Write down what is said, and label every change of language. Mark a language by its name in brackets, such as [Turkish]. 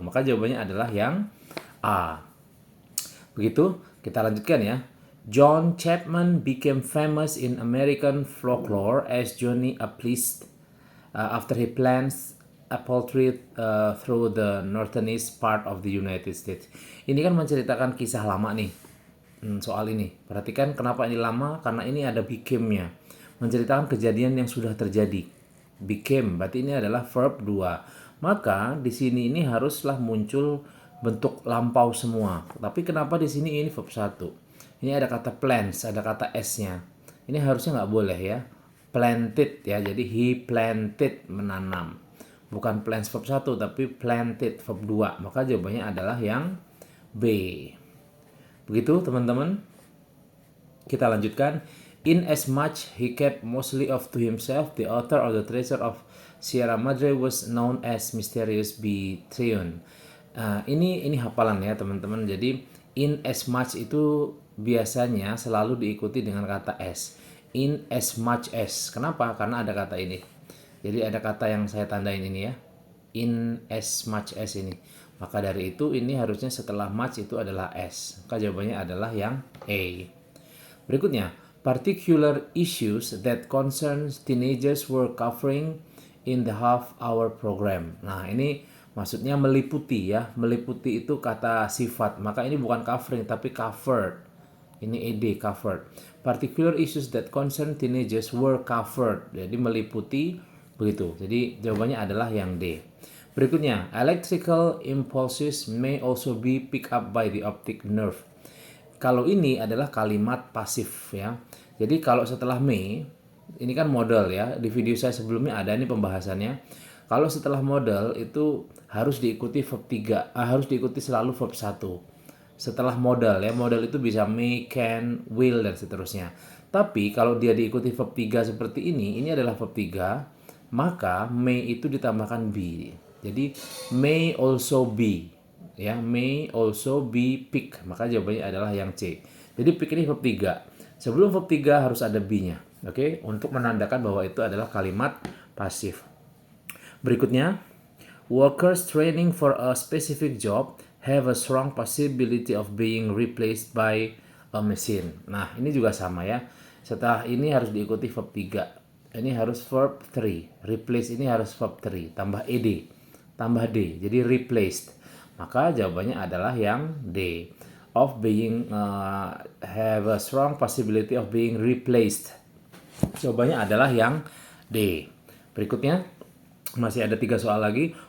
[Indonesian] Maka jawabannya adalah yang A. Begitu, kita lanjutkan ya. [English] John Chapman became famous in American folklore as Johnny Appleseed after he plants apple tree through the northeast part of the United States. [Indonesian] Ini kan menceritakan kisah lama nih. Soal ini. Perhatikan kenapa ini lama, karena ini ada became-nya. Menceritakan kejadian yang sudah terjadi. Became, berarti ini adalah verb 2. Maka di sini ini haruslah muncul bentuk lampau semua. Tapi kenapa di sini ini verb 1? Ini ada kata plants, ada kata s-nya. Ini harusnya nggak boleh ya. Planted ya, jadi [English] he planted, [Indonesian] menanam. Bukan plants verb 1, tapi planted verb 2. Maka jawabannya adalah yang B. Begitu teman-teman. Kita lanjutkan. [English] In as much he kept mostly of to himself, the author of the treasure of Sierra Madre was known as Mysterious B. [Indonesian] Trion. Ini hafalan ya teman-teman. Jadi [English] in as much [Indonesian] itu biasanya selalu diikuti dengan kata as. [English] In as much as. [Indonesian] Kenapa? Karena ada kata ini. Jadi ada kata yang saya tandain ini ya. [English] In as much as [Indonesian] ini. Maka dari itu ini harusnya setelah much itu adalah as. Maka jawabannya adalah yang A. Berikutnya, [English] particular issues that concerns teenagers were covering in the half-hour program. [Indonesian] Nah, ini maksudnya meliputi ya. Meliputi itu kata sifat. Maka ini bukan covering tapi covered. Ini ed, covered. [English] Particular issues that concern teenagers were covered. [Indonesian] Jadi meliputi begitu. Jadi jawabannya adalah yang D. Berikutnya, [English] electrical impulses may also be picked up by the optic nerve. [Indonesian] Kalau ini adalah kalimat pasif ya. Jadi kalau setelah may, ini kan modal ya. Di video saya sebelumnya ada ini pembahasannya. Kalau setelah modal itu harus diikuti verb 3, harus diikuti selalu verb 1. Setelah modal ya, modal itu bisa may, can, will dan seterusnya. Tapi kalau dia diikuti verb 3 seperti ini adalah verb 3, maka may itu ditambahkan be. Jadi [English] may also be. [Indonesian] Ya, [English] may also be pick. [Indonesian] Maka jawabannya adalah yang C. Jadi pick ini verb 3. Sebelum verb 3 harus ada be-nya. Oke, untuk menandakan bahwa itu adalah kalimat pasif. Berikutnya, [English] workers training for a specific job have a strong possibility of being replaced by a machine. [Indonesian] Nah, ini juga sama ya. Setelah ini harus diikuti verb 3. Ini harus verb 3. Replace ini harus verb 3. Tambah ed. Tambah d. Jadi replaced. Maka jawabannya adalah yang D. [English] Of being have a strong possibility of being replaced. [Indonesian] Jawabannya adalah yang D. Berikutnya masih ada 3 soal lagi.